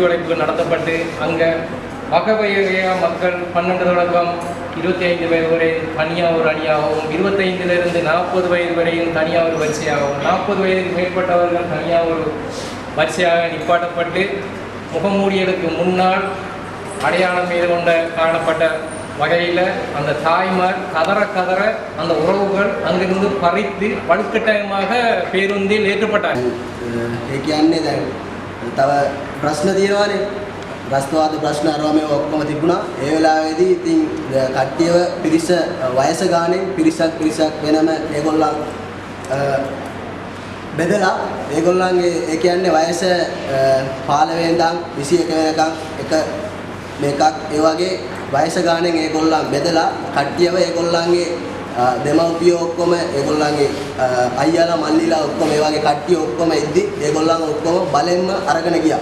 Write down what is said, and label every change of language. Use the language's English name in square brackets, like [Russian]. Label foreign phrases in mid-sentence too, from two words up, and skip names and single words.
[Tamil] வளைப்புகள் நடத்தப்பட்டு அங்கே வகைவகையாக மக்கள் 12 தொடக்கம் 25 வயது வரை தனியாக ஒரு அணியாகவும், 25லிருந்து 40 வயது வரையும் தனியாக ஒரு வரிசையாகவும், 40 வயதுக்கு மேற்பட்டவர்கள் தனியாக ஒரு வரிசையாக நிப்பாட்டப்பட்டு முகமூடிகளுக்கு முன்னால் அடையாளம் மீது கொண்ட காணப்பட்ட வகையில் அந்த தாய்மார் கதற அந்த உறவுகள் அங்கிருந்து பறித்து வலுக்கட்டாயமாக பேருந்தில் ஏற்றப்பட்டார்கள். [Sinhala] ඒ කියන්නේ දැන් තව ප්‍රශ්න තියෙනවානේ. ප්‍රශ්නවාද ප්‍රශ්න අරවා මේ ඔක්කොම තිබුණා. ඒ වෙලාවේදී ඉතින් කට්ටියව පිරිස වයස ගානේ පිරිසක් වෙනම ඒගොල්ලන් බෙදලා ඒගොල්ලන්ගේ ඒ කියන්නේ වයස 15 ඉඳන් 21 වෙනකම් එක මේකක් ඒ වගේ වයස ගානෙන් ඒගොල්ලන් බෙදලා කට්ටියව ඒගොල්ලන්ගේ දෙමව්පියෝ ඔක්කොම ඒගොල්ලන්ගේ අයියාලා මල්ලිලා ඔක්කොම ඒ වගේ කට්ටිය ඔක්කොම ඉද්දි ඒගොල්ලන් ඔක්කොම බලෙන්ම අරගෙන ගියා.